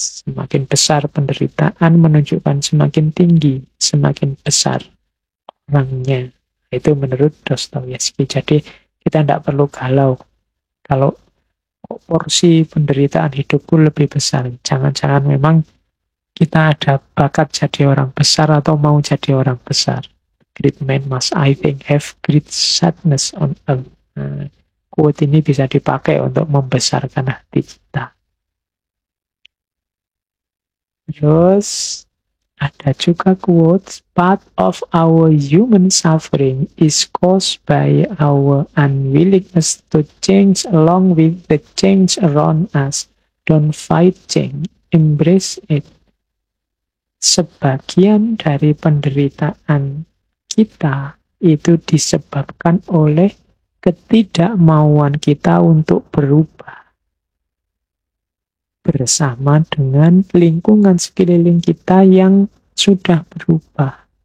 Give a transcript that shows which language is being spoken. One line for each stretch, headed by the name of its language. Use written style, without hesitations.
Indonesian: Semakin besar penderitaan menunjukkan semakin tinggi, semakin besar orangnya. Itu menurut Dostoyevsky. Jadi kita tidak perlu galau. Kalau porsi penderitaan hidupku lebih besar, jangan-jangan memang kita ada bakat jadi orang besar atau mau jadi orang besar.
English: Great man must, I think, have great sadness on earth.
Indonesian: Nah, quote ini bisa dipakai untuk membesarkan hati kita. Terus ada juga quotes,
English: part of our human suffering is caused by our unwillingness to change along with the change around us. Don't fight change, embrace it.
Indonesian: Sebagian dari penderitaan kita itu disebabkan oleh ketidakmauan kita untuk berubah bersama dengan lingkungan sekeliling kita yang sudah berubah.